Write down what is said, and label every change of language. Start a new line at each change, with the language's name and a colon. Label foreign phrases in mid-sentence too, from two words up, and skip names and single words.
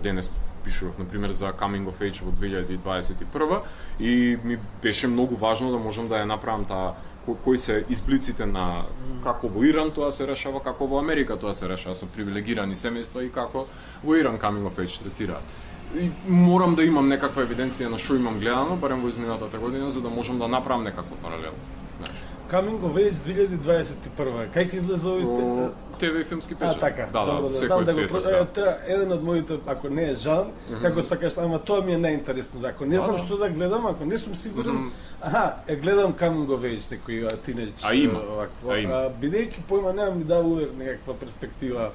Macedonian: Денес пишував, например, за
English: Coming of Age
Macedonian: во 2021 и ми беше многу важно да можам да ја направам кои се изблиците на како во Иран тоа се решава, како во Америка тоа се решава со привилегирани семејства и како во Иран
English: Coming of Age
Macedonian: третираат. И морам да имам некаква евиденција на што имам гледано, барем во изминатата година, за да можам да направам некаква паралела.
English: Coming of Age 2021.
Macedonian: Кај ќе излезе овој ТВ и филмски печат. Така. Да, секој петок. Еден од моите, ако не е жан, како сакаш, ама тоа ми е најинтересно. Ако не знам што да гледам, ако не сум сигурен, гледам
English: Coming of Age,
Macedonian: некој тинејдж. Бидејќи појма немам ми дава увек некаква перспектива.